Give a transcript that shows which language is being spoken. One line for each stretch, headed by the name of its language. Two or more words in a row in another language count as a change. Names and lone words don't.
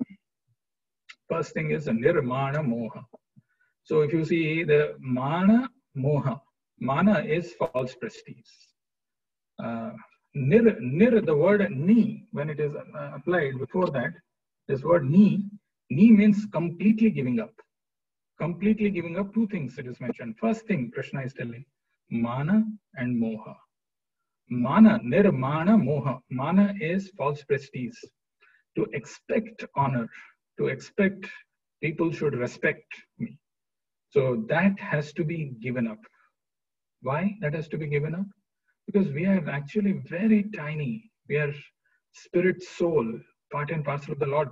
English: First thing is
Sanskrit: nirmana moha.
English: So if you see the mana moha, mana is false prestige. The word ni, when it is applied before that, this word ni means completely giving up. Completely giving up 2 things it is mentioned. First thing Krishna is telling, mana and moha.
Sanskrit: Mana, nirmana moha.
English: Mana is false prestige. To expect honor, to expect people should respect me. So that has to be given up. Why that has to be given up? Because we are actually very tiny. We are spirit, soul, part and parcel of the Lord.